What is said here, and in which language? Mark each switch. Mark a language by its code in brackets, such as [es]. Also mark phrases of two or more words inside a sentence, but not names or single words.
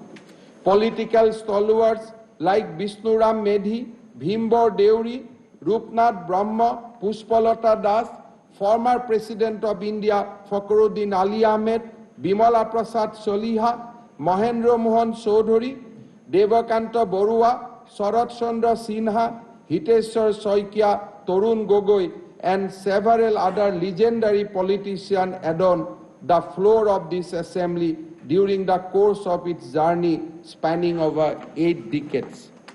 [en] Political stalwarts like Vishnuram Medhi, Bhimbor Deuri, Rupnath Brahma, Pushpalata Das, former President of India Fakhruddin Ali Ahmed, Bimala Prasad Soliha, Mahendra Mohan Chaudhary, Devakanta Borua, Sharat Chandra Sinha, Hiteshwar Soikia, Torun Gogoi, and several other legendary politicians adorn the floor of this assembly during the course of its journey spanning over 8 decades.